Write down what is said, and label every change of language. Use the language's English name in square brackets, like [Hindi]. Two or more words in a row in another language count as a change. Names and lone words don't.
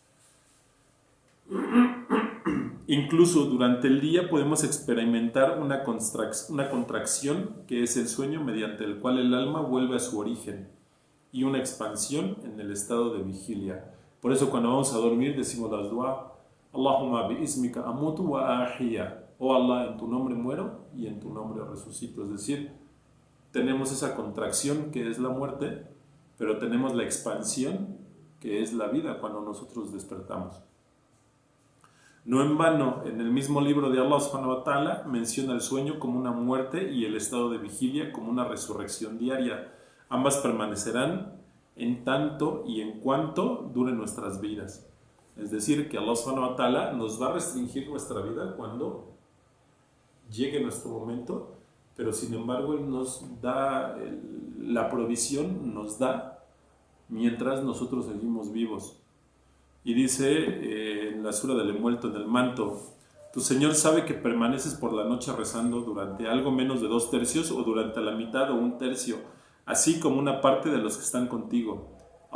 [Spanish] Incluso durante el día podemos experimentar una contracción, que es el sueño mediante el cual el alma vuelve a su origen, y una expansión en el estado de vigilia. Por eso cuando vamos a dormir decimos las dua: [Arabic] اللهم باسمك أموت وأحيا. [Spanish] Oh Allah, en tu nombre muero y en tu nombre resucito. Es decir, tenemos esa contracción que es la muerte, pero tenemos la expansión que es la vida cuando nosotros despertamos. No en vano, en el mismo libro de [Arabic] الله سبحانه وتعالى [Spanish] menciona el sueño como una muerte y el estado de vigilia como una resurrección diaria. Ambas permanecerán en tanto y en cuanto duren nuestras vidas. Es decir, que [Arabic] الله سبحانه وتعالى [Spanish] nos va a restringir nuestra vida cuando llegue nuestro momento, pero sin embargo Él nos da la provisión, nos da mientras nosotros seguimos vivos. Y dice en la sura del envuelto en el manto: tu Señor sabe que permaneces por la noche rezando durante algo menos de 2 tercios o durante la mitad o 1 tercio, así como una parte de los que están contigo.